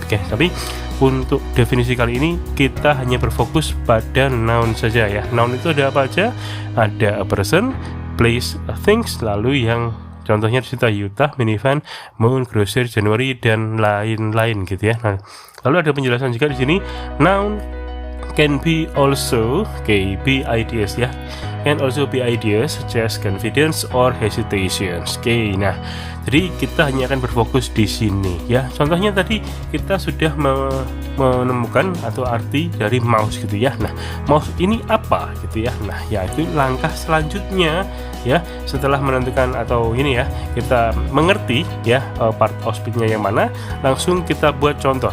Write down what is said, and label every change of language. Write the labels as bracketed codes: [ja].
[id] Oke, tapi untuk definisi kali ini kita hanya berfokus pada noun saja ya. Noun itu ada apa aja? Ada a person, place, things, lalu yang contohnya di situ Utah, minivan, moon, grocer, January, dan lain-lain gitu ya. Nah, lalu ada penjelasan juga di sini. [en] Noun can be also be ideas ya. Can also be ideas such as confidence or hesitations. [id] Nah, jadi kita hanya akan berfokus di sini ya. Contohnya tadi kita sudah menemukan atau arti dari mouse gitu ya. Nah, mouse ini apa gitu ya. Nah, yaitu langkah selanjutnya ya, setelah menentukan atau ini ya, kita mengerti ya part of speech-nya yang mana, langsung kita buat contoh.